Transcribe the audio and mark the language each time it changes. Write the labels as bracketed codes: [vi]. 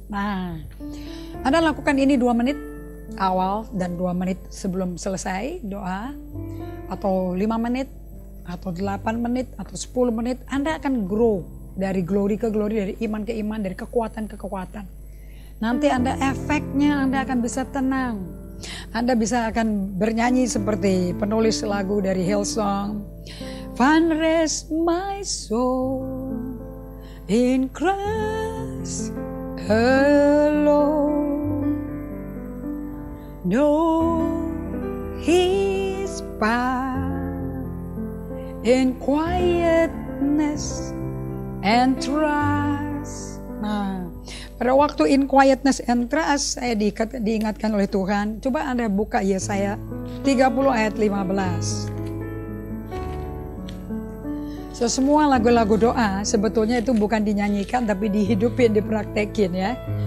[id] Nah, Anda lakukan ini 2 menit awal dan 2 menit sebelum selesai doa, atau 5 menit, atau 8 menit, atau 10 menit. Anda akan grow dari glory ke glory, dari iman ke iman, dari kekuatan ke kekuatan. Nanti Anda efeknya Anda akan bisa tenang. Anda bisa akan bernyanyi seperti penulis lagu dari Hillsong. [en] Find rest my soul in Christ alone. know His power in quietness and trust. [id] Nah, pada waktu [en] in quietness and trust [id] saya diingatkan oleh Tuhan. Coba Anda buka Yesaya 30 ayat 15. So, semua lagu-lagu doa sebetulnya itu bukan dinyanyikan tapi dihidupin, dipraktekin ya.